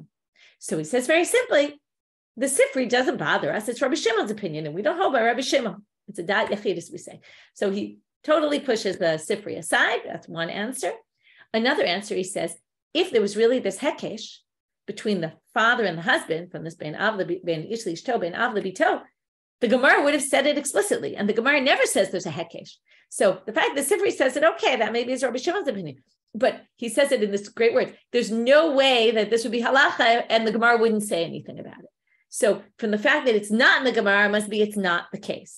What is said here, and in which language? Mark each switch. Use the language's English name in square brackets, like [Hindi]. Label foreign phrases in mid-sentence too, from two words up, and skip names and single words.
[English] So he says very simply, the Sifri doesn't bother us. It's Rabbi Yishmael's opinion, and we don't hold by Rabbi Yishmael. It's a [Hebrew] dat yachidus, [English] we say. So he totally pushes the Sifri aside. That's one answer. Another answer, he says, if there was really this hekesh between the father and the husband, from this [Hebrew] ben ish l'ishto, ben av l'bito, [English] the Gemara would have said it explicitly, and the Gemara never says there's a hekesh. So the fact that Sifri says it, okay, that maybe is Rabbi Shimon's opinion, but he says it in this great word. There's no way that this would be halacha, and the Gemara wouldn't say anything about it. So from the fact that it's not in the Gemara, must be it's not the case.